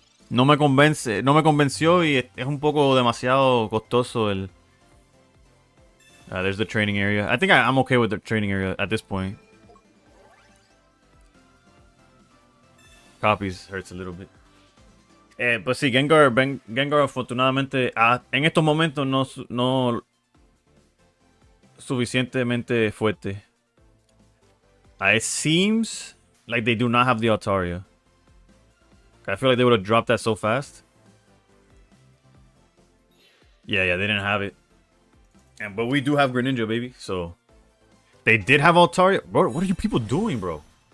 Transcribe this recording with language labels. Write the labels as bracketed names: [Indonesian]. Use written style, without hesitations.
[Spanish] No me convence, no me convenció y es un poco demasiado costoso el. [English] There's the training area. I think I'm okay with the training area at this point. Copies hurts a little bit. [Spanish] Pues sí, Gengar afortunadamente en estos momentos no suficientemente fuerte. [English] It seems like they do not have the Altaria. I feel like they would have dropped that so fast. Yeah, they didn't have it. But we do have Greninja, baby. So they did have Altaria. Bro, what are you people doing, bro?